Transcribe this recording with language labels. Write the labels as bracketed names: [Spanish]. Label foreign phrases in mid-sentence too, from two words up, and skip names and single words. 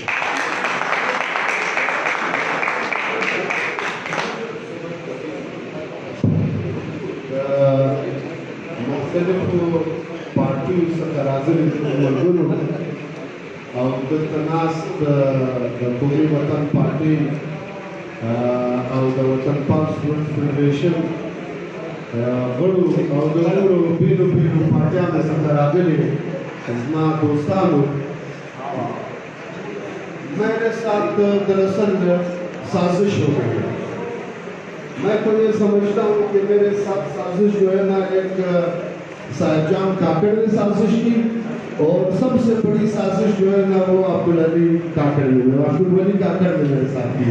[Pashto] مختلف پارټیو څخه راغلي ملګرو او دلته ناست د قومي وطن پارټۍ او د وطن پال سپورټ فدرېشن غړو او د نورو بیلو بیلو پارټیانو څخه راغلي زما دوستانو، [Urdu] میرے ساتھ دراصل سازش ہو گئی. میں تو یہ سمجھتا ہوں کہ میرے ساتھ سازش جو ہے نا ایک صاحب جان کاکڑ نے سازش کی، اور سب سے بڑی سازش جو ہے نا وہ عبدالعلی کاکڑ نے کاکڑ نے میرے ساتھ کی.